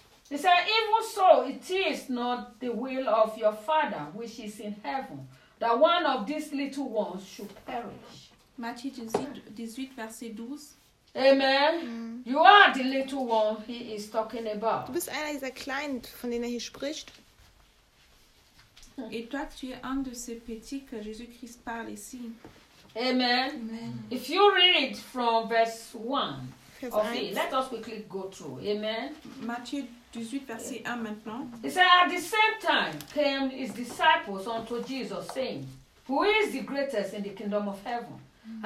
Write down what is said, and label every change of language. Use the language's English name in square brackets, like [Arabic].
[English] It says, even so, it is not the will of your Father, which is in heaven, that one of these little ones should perish. [French] Matthieu 18, verset 12. Amen. Mm. [English] You are the little one he is talking about. [German] Du bist einer dieser Kleinen, von denen er hier spricht. [French] Et toi, tu es un de ces petits que Jésus-Christ parle ici. Amen. Amen. [English] If you read from verse 1 of it, let us quickly go through. Amen. [French] Matthieu 18, verset 1 maintenant. [English] It says, at the same time came his disciples unto Jesus, saying, who is the greatest in the kingdom of heaven? Mm-hmm.